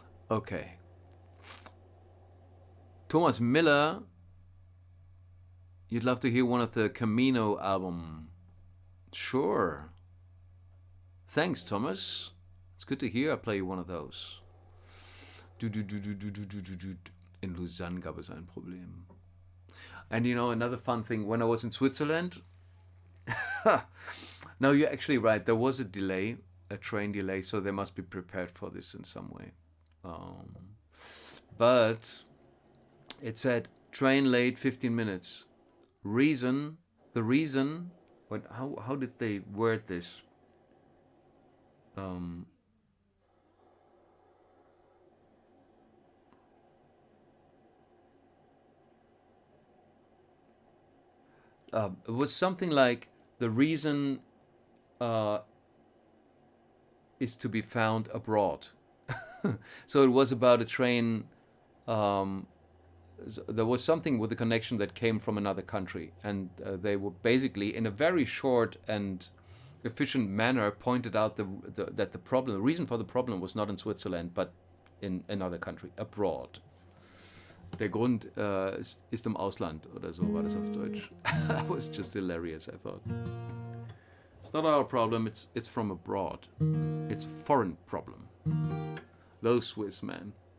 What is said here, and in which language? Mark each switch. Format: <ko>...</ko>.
<en>Okay. Thomas Miller, you'd love to hear one of the Camino album. Sure. Thanks, Thomas. It's good to hear. I'll play you one of those.</en> <de>In Lausanne gab es ein Problem.</de> <en>And you know, another fun thing, when I was in Switzerland, no, you're actually right. There was a delay, a train delay, so they must be prepared for this in some way. But it said train late 15 minutes. The reason, how did they word this? It was something like the reason is to be found abroad. So it was about a train. There was something with the connection that came from another country, and they were basically, in a very short and efficient manner, pointed out that the reason for the problem was not in Switzerland, but in another country, abroad.</en> <de>Der Grund ist im Ausland, oder so war das auf Deutsch.</de> <en>That was just hilarious, I thought. It's not our problem, it's from abroad. It's a foreign problem. Those Swiss men.</en>